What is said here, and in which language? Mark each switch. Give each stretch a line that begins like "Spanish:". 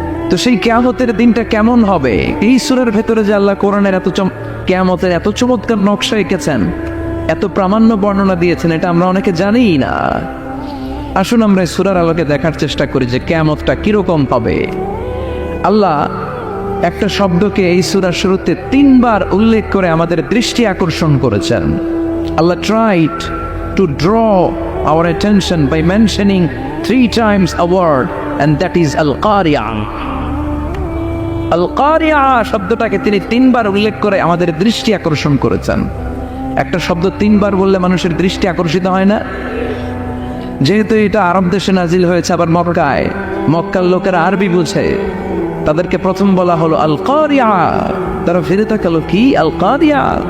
Bangla: তো সেই কিয়ামতের দিনটা কেমন হবে? এই সূরার ভেতরে যে আল্লাহ কোরআনের কিয়ামতের এত চমৎকার নকশা এঁকেছেন, এত প্রামাণ্য বর্ণনা দিয়েছেন, এটা আমরা অনেকে জানিই না। আসুন আমরা এই সূরার আলোকে দেখার চেষ্টা করি যে কিয়ামতটা কিরকম হবে। আল্লাহ একটা শব্দকে এই সূরার শুরুতে 3বার উল্লেখ করে আমাদের দৃষ্টি আকর্ষণ করেছেন।
English: আল্লাহ tried to draw our attention by mentioning 3 times a word, and that is al-qari'ah.
Bangla: আল-কারিয়া শব্দটাকে তিনি 3বার উল্লেখ করে আমাদের দৃষ্টি আকর্ষণ করেছেন। একটা শব্দ 3বার বললে মানুষের দৃষ্টি আকর্ষিত হয় না? যেহেতু এটা আরব দেশে নাজিল হয়েছে, আবার মক্কায়, মক্কার লোকেরা আরবি বুঝে, তাদেরকে প্রথম বলা হলো আল-কারিয়া, তারা ফিরে তাকালো, কি আল-কারিয়া?